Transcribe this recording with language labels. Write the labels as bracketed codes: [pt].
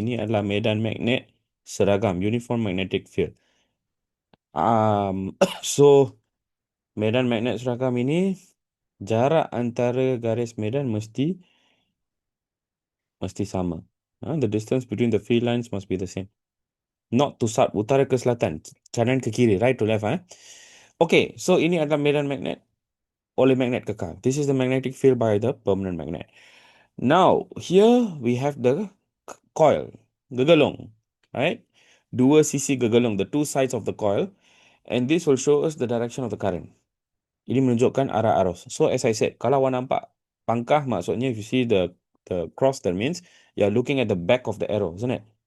[ms] Ini adalah medan magnet seragam, [en] uniform magnetic field. [ms] So medan magnet seragam ini, jarak antara garis medan mesti sama. [en] The distance between the field lines must be the same. Not to south, [ms] utara ke selatan, kanan ke kiri, [en] right to left. [ms] Okay, so ini adalah medan magnet oleh magnet kekal. [en] This is the magnetic field by the permanent magnet. Now, here we have the coil, gegelung, right? [ms] Dua sisi gegelung, [en] the two sides of the coil, and this will show us the direction of the current. [ms] Ini menunjukkan arah arus. [en] So, as I said, [ms] kalau awak nampak pangkah, maksudnya [en] if you see the cross, that means you're looking at the back of the arrow, isn't it?